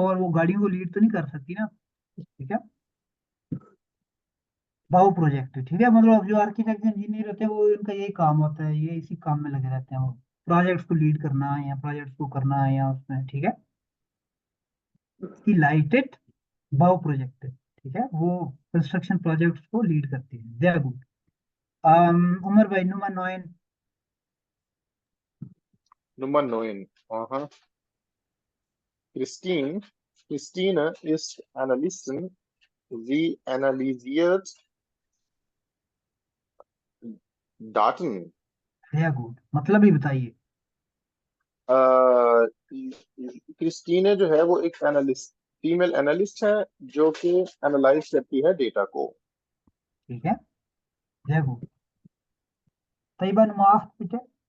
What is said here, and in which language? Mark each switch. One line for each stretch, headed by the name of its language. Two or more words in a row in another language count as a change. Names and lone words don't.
Urdu: اور وہ گاڑیوں کو لیڈ تو نہیں کر سکتی نا، ٹھیک ہے.
German: Bauprojekt,
Urdu: ٹھیک ہے، مطلب جو آرکیٹیکٹ انجینئر ہوتے ہیں وہ ان کا یہی کام ہوتا ہے، یہ اسی کام میں لگے رہتے ہیں، وہ پروجیکٹس کو لیڈ کرنا ہے یا پروجیکٹس کو کرنا ہے یا اس میں، ٹھیک ہے.
German: Sie leitet Bauprojekt,
Urdu: ٹھیک ہے، وہ کنسٹرکشن پروجیکٹس کو لیڈ کرتی ہے,
English: very good.
Urdu: عمر بھائی
German: Nummer neun. Nummer 9. Aha. Christine ist Analystin. Sie analysiert Daten.
English: very good,
Urdu: مطلب ہی بتائیے. کرسٹینے جو ہے وہ ایک اینالسٹ، فیمیل اینالسٹ ہے جو کہ اینالائز کرتی ہے ڈیٹا کو. ٹھیک ہے,
English: very good.
Urdu: طیبہ
German: Nummer acht bitte.